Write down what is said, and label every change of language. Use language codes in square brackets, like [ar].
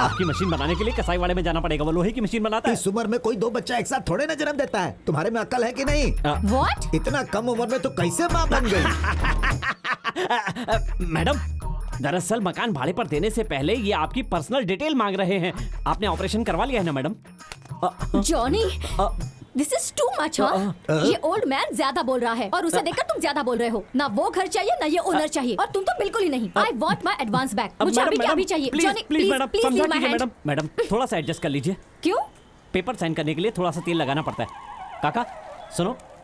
[hi] आपकी मशीन बनाने के लिए कसाई वाले में जाना पड़ेगा, वो लोहे की मशीन बनाता है। इस उम्र में कोई 2 बच्चा एक साथ थोड़े ना जन्म देता है। तुम्हारे में अक्ल है कि नहीं? [en] What? [hi] इतना कम उम्र में तो कैसे माँ बन गई? मैडम, दरअसल मकान भाड़े पर देने से पहले ये आपकी पर्सनल डिटेल मांग रहे हैं। आपने ऑपरेशन करवा लिया है ना madam? [en] Johnny, this is too much, हाँ? [hi] ये ओल्ड मैन ज्यादा बोल रहा है और उसे देखकर तुम ज्यादा बोल रहे हो। ना वो घर चाहिए ना ये ओनर चाहिए, और तुम तो बिल्कुल ही नहीं। [en] I want my advance back. [hi] मुझे अभी क्या भी चाहिए। [en] Johnny, [hi] प्लीज मैडम, [en] please [hi] समझा [en] leave my [hi] कीजिए [en] hand. [hi] मैडम। मैडम थोड़ा सा एडजस्ट कर लीजिए। क्यों? पेपर साइन करने के लिए थोड़ा सा तेल लगाना पड़ता है। काका सुनो,